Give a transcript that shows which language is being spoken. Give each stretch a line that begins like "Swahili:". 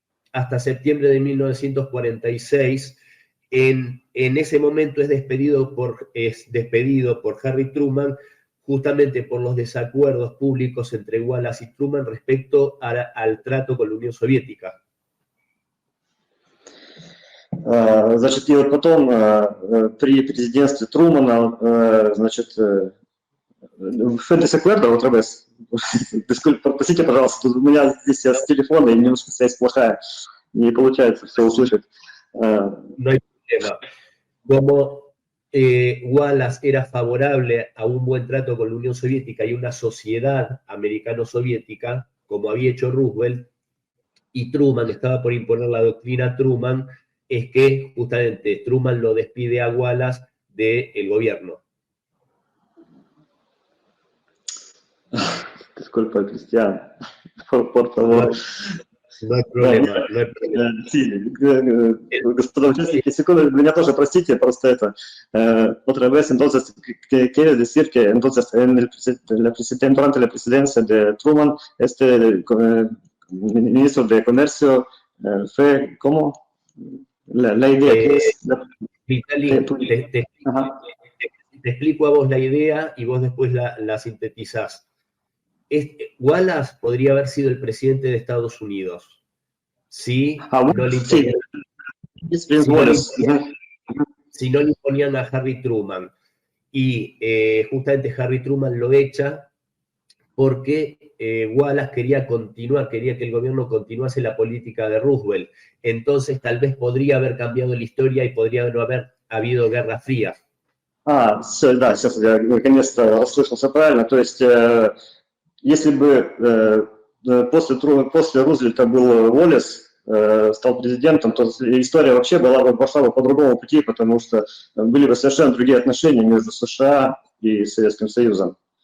Spanish: Hasta septiembre de 1946, en ese momento es despedido por Harry Truman, justamente por los desacuerdos públicos entre Wallace y Truman respecto al trato con la Unión Soviética.
Russian: Значит, и вот потом при президентстве Трумана, значит,
Spanish: fue desacuerdo otra vez.
Russian: Простите, пожалуйста, у меня здесь с телефона и немножко связь плохая, не получается все услышать.
Spanish: No hay problema. Como Wallace era favorable a un buen trato con la Unión Soviética y una sociedad americano-soviética, como había hecho Roosevelt, y Truman estaba por imponer la doctrina Truman, es que justamente Truman lo despide a Wallace del gobierno. Disculpa, Cristian, por favor. No hay problema, no hay problema.
Russian: Sí, господа участники, секунду, меня тоже простите, просто это.
Spanish: Otra vez, entonces, quiere decir que entonces durante la presidencia de Truman, este ministro de Comercio fue, ¿cómo? La idea que es... Vitaly, te explico a vos la idea y vos después la sintetizás. Wallace podría haber sido el presidente de Estados Unidos si no le imponían a Harry Truman. Y justamente Harry Truman lo echa porque Wallace quería que el gobierno continuase la política de Roosevelt. Entonces tal vez podría haber cambiado la historia y podría no haber habido Guerra Fría.
Russian: Да, сейчас я наконец-то расслышался правильно. То есть, если бы после Рузвельта был Уоллес, стал президентом, то история вообще пошла бы по другому пути, потому что были бы совершенно другие отношения между США и Советским Союзом.